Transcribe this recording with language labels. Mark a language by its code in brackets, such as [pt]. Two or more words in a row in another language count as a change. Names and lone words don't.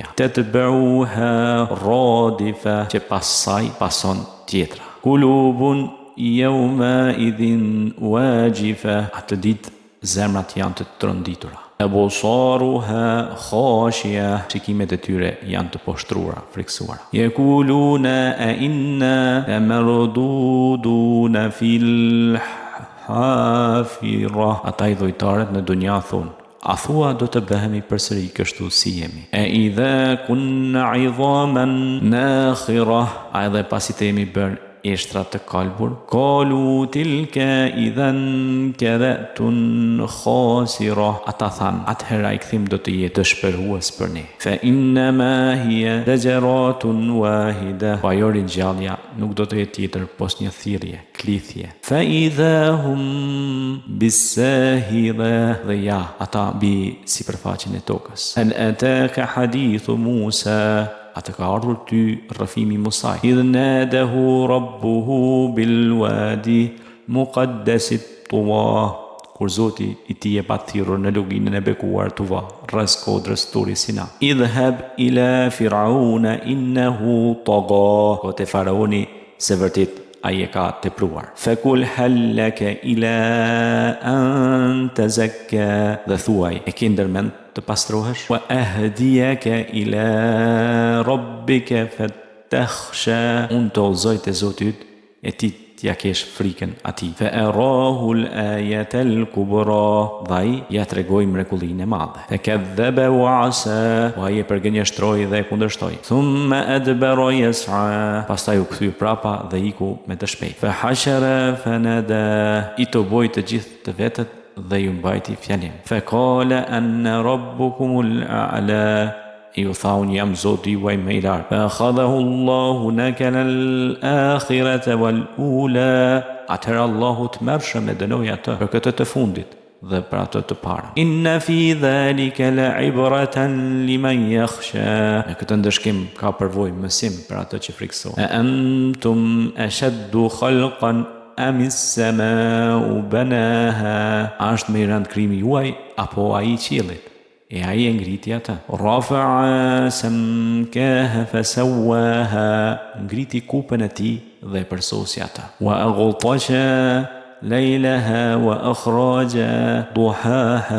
[ar] تتبعها الرادفة. [sq] Që pas saj pason tjetra. [ar] قلوب يومئذ واجفة. [sq] Atë ditë zemrat janë të tronditura. [ar] أبصارها خاشعة. [sq] Shikimet e tyre janë të poshtruara, friksuara. [ar] يقولون أإنا لمردودون في الحافرة. [sq] Ata i dhujtarët në dunja thonë, a thua do të bëhemi përsëri kështu si jemi? [ar] أإذا كنا عظاما نخرة. [sq] A edhe pasi të jemi bërë eshtra të kalbur? [ar] قالوا تلك إذا كرة خاسرة. [sq] Ata thanë, atëhera i kthim do të jetë dëshpërues për ne. [ar] فإنما هي زجرة واحدة. [sq] Pa jo ringjallja nuk do të jetë tjetër pos një thirrje, klithje. [ar] فإذا هم بالساهرة. [sq] Dhe ja, ata mbi sipërfaqen e tokës. [ar] هل أتاك حديث موسى. [sq] Atë ka ardhur ty rrëfimi Musaj. [ar] إذ ناداه ربه بالواد المقدس طوى. [sq] Kur Zoti i tij e pa thirrur në luginën e bekuar Tuva, rreth kodrës Turi Sina. [ar] اذهب إلى فرعون إنه طغى. [sq] Ko te faraoni se vërtet ai e ka tepruar. [ar] فقل هل لك إلى أن تزكى. [sq] Dhe thuaj, e ke ndërmend të pastrohesh? [ar] وأهديك إلى ربك فتخشى. [sq] Unë të udhëzoj te Zoti yt e ti t'ja kesh frikën atij. [ar] فأراه الآية الكبرى. [sq] Dhe ja tregoi mrekullinë e madhe. [ar] فكذب وعصى. [sq] Ai e përgënjeshtroi dhe e kundërshtoi. [ar] ثم أدبر يسعى. [sq] Pastaj u kthye prapa dhe iku me të shpejtë. [ar] فحشر فنادى. [sq] I toboi të gjithë të vetët dhe ju mbajti fjalim. [ar] فقال أنا ربكم الأعلى. [sq] Ju tha, unë jam Zoti juaj më i lartë. [ar] فأخذه الله نكال الآخرة والأولى. [sq] Atëherë Allahu të mërshëm e dënoi atë për këtë të fundit dhe për atë të parën. [ar] إن في ذلك لعبرة لمن يخشى. [sq] Në këtë ndëshkim ka përvojë mësim për atë që friksohet. [ar] أأنتم أشد خلقا أم السماء بناها. [sq] Është më i rëndë krimi juaj apo ai i qiellit? E ai e ngriti atë. [ar] رفع سمكها فسواها. [sq] Ngriti kupën e tij dhe përsosi atë. [ar] وأغطش ليلها وأخرج ضحاها.